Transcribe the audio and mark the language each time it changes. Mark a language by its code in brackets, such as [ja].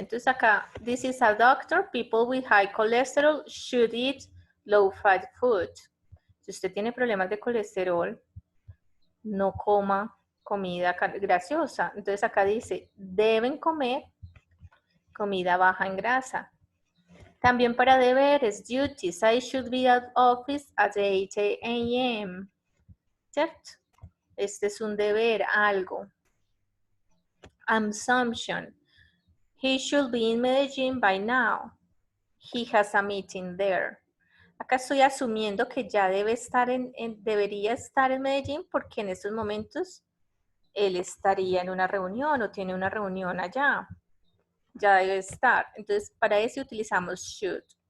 [es] Entonces acá, [en] this is a doctor, people with high cholesterol should eat low-fat food. [es] Si usted tiene problemas de colesterol, no coma comida grasosa. Entonces acá dice, deben comer comida baja en grasa. También para deberes, [en] duties, I should be at office at 8 a.m. [es] ¿Cierto? Este es un deber, algo. [en] Assumption, he should be in Medellín by now. He has a meeting there. [es] Acá estoy asumiendo que ya debería estar en Medellín porque en estos momentos él estaría en una reunión o tiene una reunión allá. Ya debe estar. Entonces, para eso utilizamos should.